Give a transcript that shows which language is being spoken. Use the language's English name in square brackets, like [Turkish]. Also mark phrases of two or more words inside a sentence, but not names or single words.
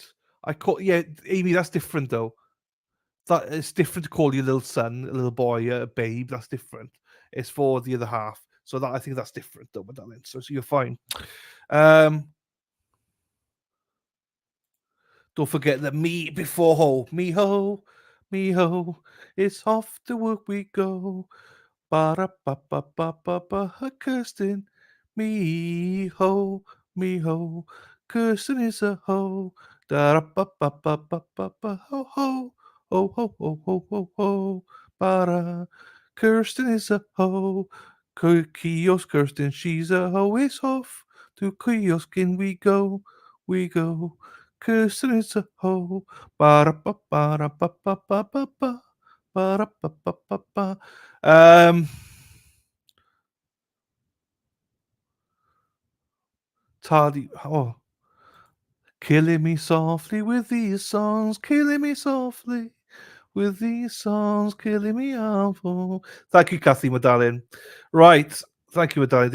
[English] Amy, that's different though. That it's different to call your little son, a little boy, a babe. That's different. It's for the other half. So that I think that's different though, my darling. So you're fine. Don't forget that me before ho, me ho, me ho. It's off to work we go. Ba ba ba ba ba ba. Kirsten, me ho, me ho. Kirsten is a ho. Da ba ba ba ba ba ba ho ho. Ho ho ho ho ho ho. Ba. Kirsten is a ho. Kiosk Kirsten, she's a ho. It's off to kioskin we go, we go. Kirsten is a ho. Ba ba ba ba ba ba ba ba. Ba ba ba ba ba. Tardy. Oh, killing me softly with these songs, killing me softly with these songs, killing me awful. Thank you, Kathy, my darling. Right, thank you, my darling.